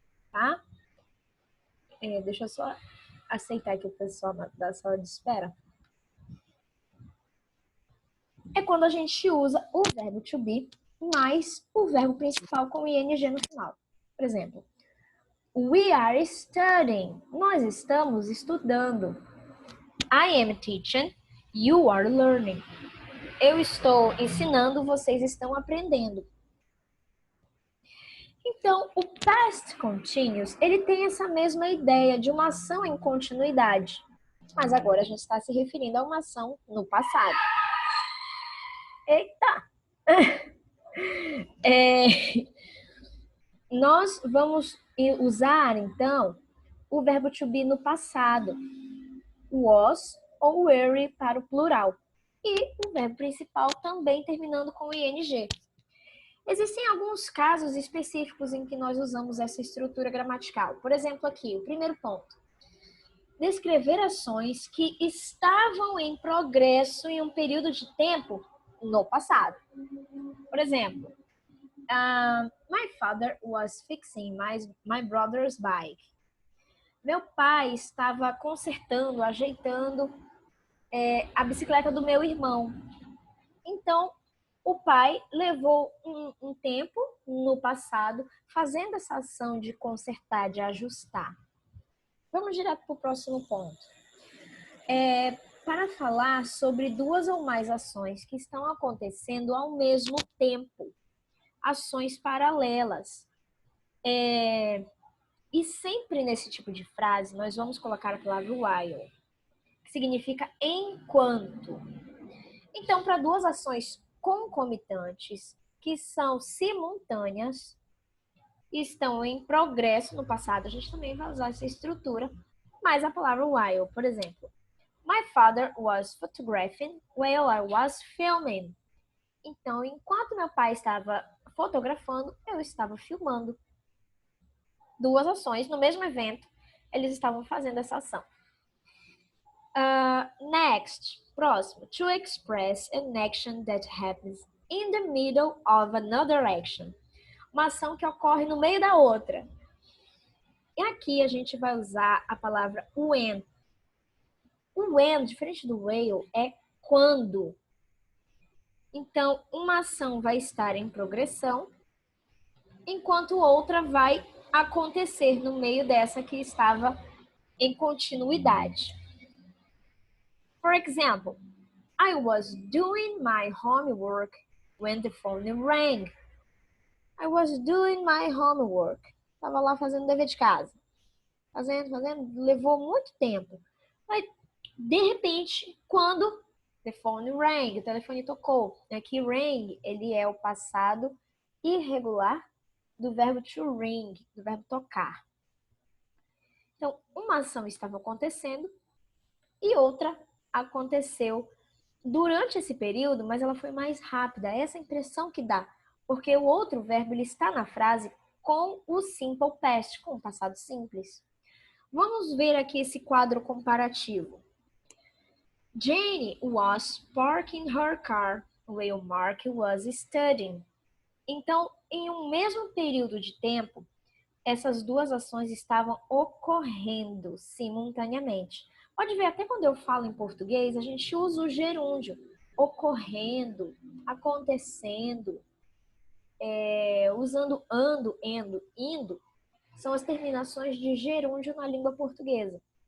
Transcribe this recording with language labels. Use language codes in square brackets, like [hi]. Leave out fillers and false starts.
[pt] Tá? Deixa eu só aceitar aqui o pessoal da sala de espera. É quando a gente usa o verbo to be mais o verbo principal com ing no final. Por exemplo, [en] we are studying. [pt] Nós estamos estudando. [en] I am teaching. You are learning. [pt] Eu estou ensinando, vocês estão aprendendo. Então, o past continuous, ele tem essa mesma ideia de uma ação em continuidade. Mas agora a gente está se referindo a uma ação no passado. Eita! Nós vamos usar, então, o verbo to be no passado. Was ou were para o plural. E o verbo principal também terminando com ing. Existem alguns casos específicos em que nós usamos essa estrutura gramatical. Por exemplo, aqui, o primeiro ponto. Descrever ações que estavam em progresso em um período de tempo no passado. Por exemplo, [en] my father was fixing my brother's bike. [pt] Meu pai estava consertando, ajeitando a bicicleta do meu irmão. Então, o pai levou um tempo no passado fazendo essa ação de consertar, de ajustar. Vamos direto para o próximo ponto. Para falar sobre duas ou mais ações que estão acontecendo ao mesmo tempo. Ações paralelas. E sempre nesse tipo de frase, nós vamos colocar a palavra while, que significa enquanto. Então, para duas ações concomitantes, que são simultâneas, estão em progresso no passado, a gente também vai usar essa estrutura, mas a palavra while, por exemplo. [en] My father was photographing while I was filming. [pt] Então, enquanto meu pai estava fotografando, eu estava filmando. Duas ações no mesmo evento, eles estavam fazendo essa ação. [en] Next, [pt] próximo. [en] To express an action that happens in the middle of another action. [pt] Uma ação que ocorre no meio da outra. E aqui a gente vai usar a palavra when. O when, diferente do will, é quando. Então, uma ação vai estar em progressão, enquanto outra vai acontecer no meio dessa que estava em continuidade. [en] For example, I was doing my homework when the phone rang. I was doing my homework. [pt] Estava lá fazendo dever de casa. Fazendo, levou muito tempo. Mas, de repente, quando [en] the phone rang, [pt] o telefone tocou. Aqui, rang, ele é o passado irregular do verbo to ring, do verbo tocar. Então, uma ação estava acontecendo e outra aconteceu durante esse período, mas ela foi mais rápida. Essa é a impressão que dá, porque o outro verbo ele está na frase com o simple past, com o passado simples. Vamos ver aqui esse quadro comparativo. [en] Jane was parking her car while Mark was studying. [pt] Então, em um mesmo período de tempo, essas duas ações estavam ocorrendo simultaneamente. Pode ver, até quando eu falo em português, a gente usa o gerúndio. Ocorrendo, acontecendo, usando ando, endo, indo, são as terminações de gerúndio na língua portuguesa.